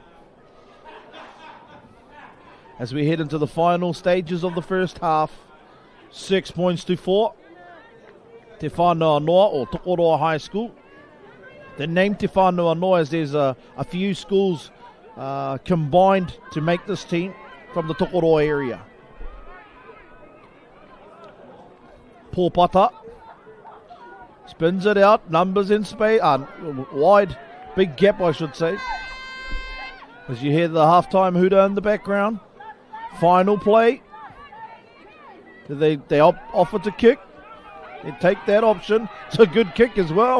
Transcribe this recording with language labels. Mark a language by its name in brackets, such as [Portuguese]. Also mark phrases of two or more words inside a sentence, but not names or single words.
[English] As we head into the final stages of the first half. 6 points to 4. Te Whanua Noa or Tokoroa High School. The name Te Whanua Noa as there's a few schools combined to make this team from the Tokoroa area. Pōpata. Spins it out. Numbers in space. Wide. Big gap, I should say. As you hear the halftime hooter in the background. Final play. They offer to kick. They take that option. It's a good kick as well.